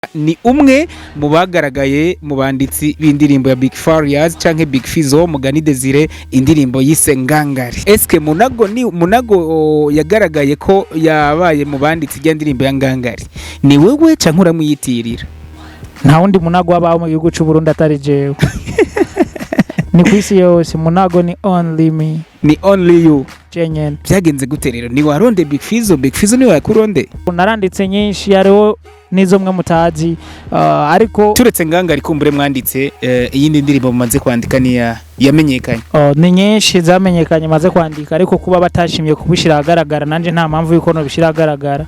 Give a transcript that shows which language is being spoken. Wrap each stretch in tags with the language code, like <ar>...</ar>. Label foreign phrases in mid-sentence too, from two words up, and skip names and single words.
<rn>ni umwe mu bagaragaye mu banditsi b'indirimbo ya Big Farious canke Big Fizzo Mugani Desire indirimbo yise Ngangari. Eske Munago yagaragaye ko yabaye mu banditsi y'indirimbo ya Ngangari. Ni wewe canke uramwiyitirira? Nta wundi Munago wabaho mu gihugu cy'u Burundi atari jewe. Ni kwisi yose Munago ni</rn> <en>only me.</en> <rn>Ni</rn> <en>only you.</en> <rn>Jenyene. Byagenze gute rero? Ni waronde Big Fizzo ni wakuronde? Naranditse nyinshi hariho nizo mwe mutazi ariko turetse Ngangari kumbure mwanditse iyindi ndirimbo mumaze kwandika ni yamenyekanye. Ni nyinshi zamenyekanye maze kwandika ariko kuba batashimye kubishira agaragara nanje nta mpamvu yuko no bishira agaragara.</rn>